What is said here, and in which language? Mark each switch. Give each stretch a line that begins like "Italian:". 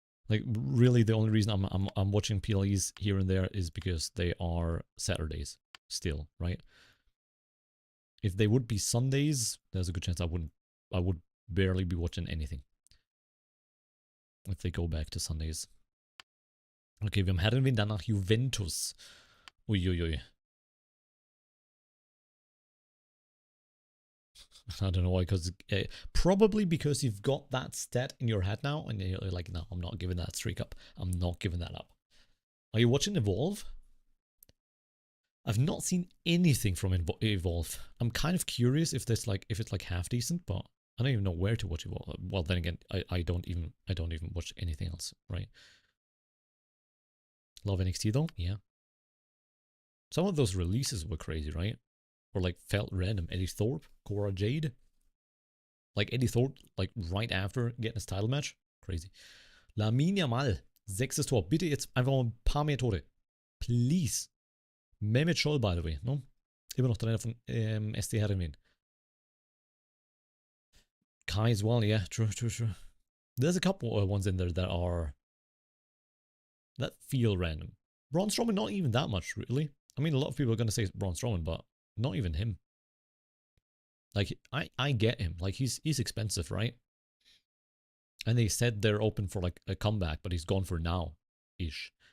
English: Like, really, the only reason I'm watching PLEs here and there is because they are Saturdays still, right? If they would be Sundays, there's a good chance I would barely be watching anything. If they go back to Sundays.
German: Okay, wem hätten wir dann nach Juventus? Uiuiui.
English: I don't know why, because probably because you've got that stat in your head now, and you're like, no, I'm not giving that streak up. I'm not giving that up. Are you watching Evolve? I've not seen anything from Evolve. I'm kind of curious if it's like half decent, but I don't even know where to watch Evolve. Well, then again, I don't even watch anything else, right? Love NXT though, yeah. Some of those releases were crazy, right? Or like felt random. Eddie Thorpe, Cora Jade. Like Eddie Thorpe, like right after getting his title match. Crazy. Lamine Yamal, 6. Tor.
German: Bitte jetzt einfach mal ein paar mehr Tore.
English: Please. Mehmet Scholl, by the way. No?
German: Immer noch Trainer von SD Herrenwien.
English: Kai as well, yeah. True. There's a couple ones in there that feel random. Braun Strowman, not even that much, really. I mean, a lot of people are going to say Braun Strowman, but not even him. Like, I get him. Like, he's expensive, right? And they said they're open for, like, a comeback, but he's gone for now-ish.